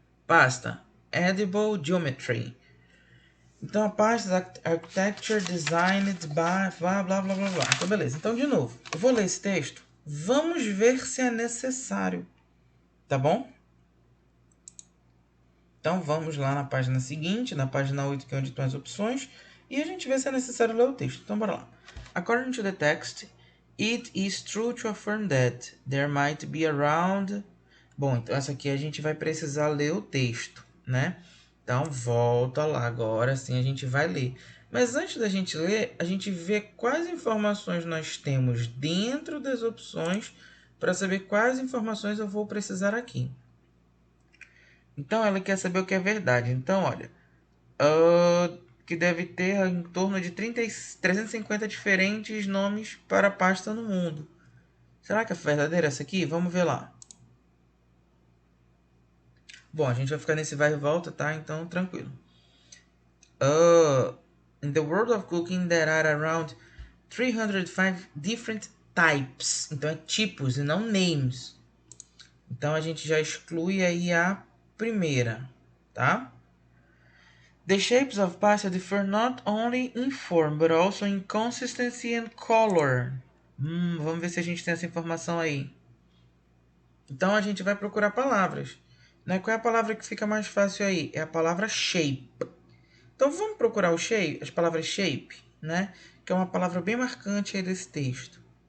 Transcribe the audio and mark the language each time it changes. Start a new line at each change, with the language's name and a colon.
English: Pasta Edible Geometry.
Portuguese: Então a pasta
English: Architecture Designed by blá blá blá blá blá.
Portuguese: Então beleza. Então de novo, eu vou ler esse texto. Vamos ver se é necessário. Tá bom? Então vamos lá na página seguinte, na página 8, que é onde estão as opções, e a gente vê se é necessário ler o texto. Então bora lá.
English: According to the text, it is true to affirm that there might be around...
Portuguese: Bom, então essa aqui a gente vai precisar ler o texto, né? Então volta lá agora, sim a gente vai ler. Mas antes da gente ler, a gente vê quais informações nós temos dentro das opções para saber quais informações eu vou precisar aqui. Então ela quer saber o que é verdade. Então, olha, que deve ter em torno de 350 diferentes nomes para pasta no mundo. Será que é verdadeira essa aqui? Vamos ver lá. Bom, a gente vai ficar nesse vai e volta, tá? Então, tranquilo.
English: In the world of cooking, there are around 305 different types.
Portuguese: Então, é tipos e não names. Então, a gente já exclui aí a primeira, tá?
English: The shapes of pasta differ not only in form, but also in consistency and color.
Portuguese: Vamos ver se a gente tem essa informação aí. Então, a gente vai procurar palavras. Né? Qual é a palavra que fica mais fácil aí? É a palavra shape. Então, vamos procurar o shape, as palavras shape, né? Que é uma palavra bem marcante aí desse texto.